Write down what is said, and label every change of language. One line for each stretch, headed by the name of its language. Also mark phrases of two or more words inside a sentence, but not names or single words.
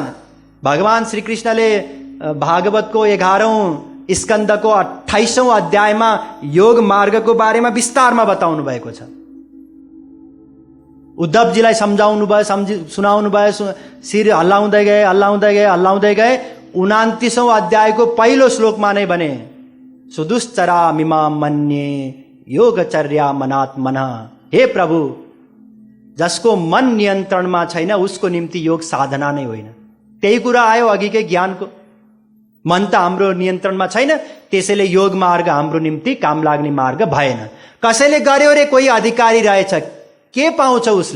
Nepali: भगवान श्री कृष्णले भागवतको 11औं स्कन्धको 28औं अध्यायमा योग मार्गको बारेमा विस्तारमा बताउनु भएको छ। उद्धवजीलाई सम्झाउनु भयो, सुनाउनु भयो, शिर हल्लाउँदै गए, हल्लाउँदै गए, हल्लाउँदै गए। 29औं अध्यायको पहिलो श्लोकमा नै भने,
Sanskrit: सुदुश्चरा मिमा मन्ये योगचर्या मनात्मनः।
Nepali: हे प्रभु, जसको मन नियन्त्रणमा छैन उसको निम्ति योग साधना नै होइन। त्यही कुरा आयो अघिकै ज्ञानको। मन त हाम्रो नियन्त्रणमा छैन, त्यसैले योग मार्ग हाम्रो निम्ति काम लाग्ने मार्ग भएन। कसैले गर्यो रे, कोही अधिकारी रहेछ, के पाउँछ उसले?